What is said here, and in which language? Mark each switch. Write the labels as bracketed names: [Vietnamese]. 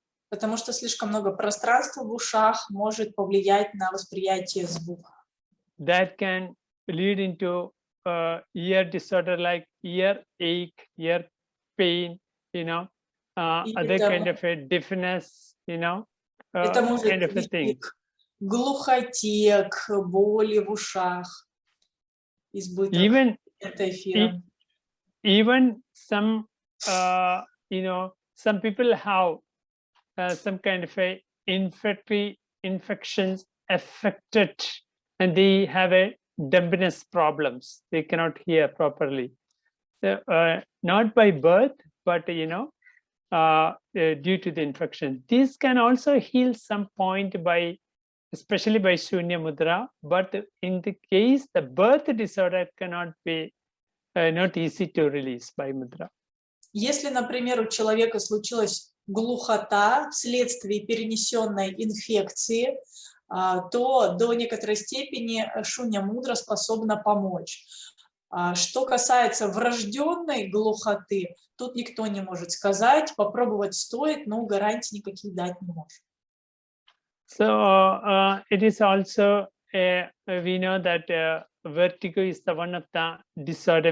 [Russian] Потому что слишком много пространства в ушах может повлиять на восприятие звука. [English] That can lead into ear disorder like ear ache, ear pain, other kind of a deafness, [Russian] это может [English] kind of a thing. [Russian] вести к глухоте, к боли в ушах, избыток эфира. [English] Even some, some people have some kind of a infections affected, and they have a dumbness problems. They cannot hear properly. So, not by birth, but due to the infection. This can also heal some point by, especially by Shunьya Mudra. But in the case the birth disorder cannot be not easy to release by Mudra. [Russian] Если, например, у человека случилась глухота вследствие перенесенной инфекции, то до некоторой степени Шунья Мудра способна помочь. Что касается врожденной глухоты, тут никто не может сказать, попробовать стоит, но гарантий никаких дать не может. [English] So it is also we know that vertigo is the one of the disorder.